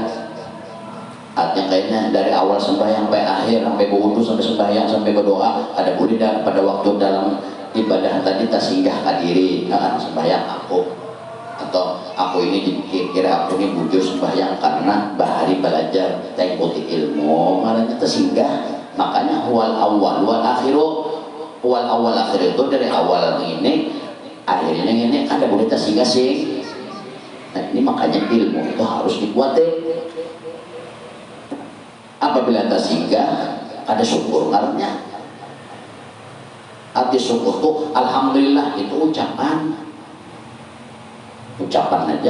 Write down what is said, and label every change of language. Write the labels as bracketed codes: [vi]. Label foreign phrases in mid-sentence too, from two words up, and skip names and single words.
[id] Artinya kayaknya dari awal sembahyang sampai akhir, sampai berwudu sampai sembahyang sampai berdoa, ada boleh dan pada waktu dalam ibadah tadi kita singgah ke diri, sembahyang aku, atau aku ini kira aku ini bujur sembahyang karena bahari belajar ikuti ilmu, malahnya tersinggah. Makanya [ar] wal awal wal akhiru, [id] wal awal akhir itu dari awal ini akhirnya ini ada boleh tersinggah sih. Nah ini makanya ilmu itu harus dikuatin. Apabila tersinggah ada syukur karena arti syukur itu alhamdulillah, itu ucapan aja.